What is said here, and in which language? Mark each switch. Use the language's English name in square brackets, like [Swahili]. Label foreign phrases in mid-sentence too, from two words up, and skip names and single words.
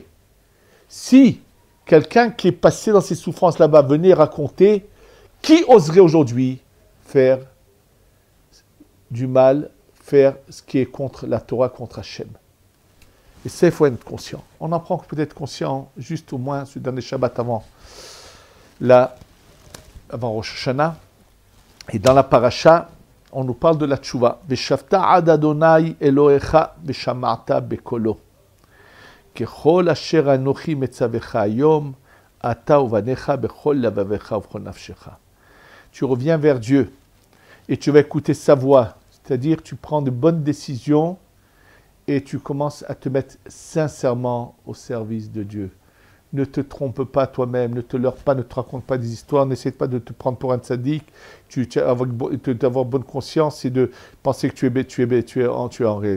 [French] Si quelqu'un qui est passé dans ces souffrances là-bas venait raconter, qui oserait aujourd'hui faire du mal, faire ce qui est contre la Torah, contre Hachem? Et ça, il faut être conscient. On en prend peut-être conscient juste au moins ce dernier Shabbat avant Rosh Hashanah. Et dans la paracha, on nous parle de la tchouva. [Hebrew] ושבת עד יהוה אלהיך ושמעת בקלו. ככל אשר אנכי מצוך היום אתה ובניך בכל לבבך ובכל נפשך. [French] Tu reviens vers Dieu et tu vas écouter sa voix. C'est-à-dire, tu prends de bonnes décisions et tu commences à te mettre sincèrement au service de Dieu. Ne te trompe pas toi-même, ne te leurre pas, ne te raconte pas des histoires, n'essaie pas de te prendre pour un tzaddik, d'avoir bonne conscience et de penser que tu es en règle.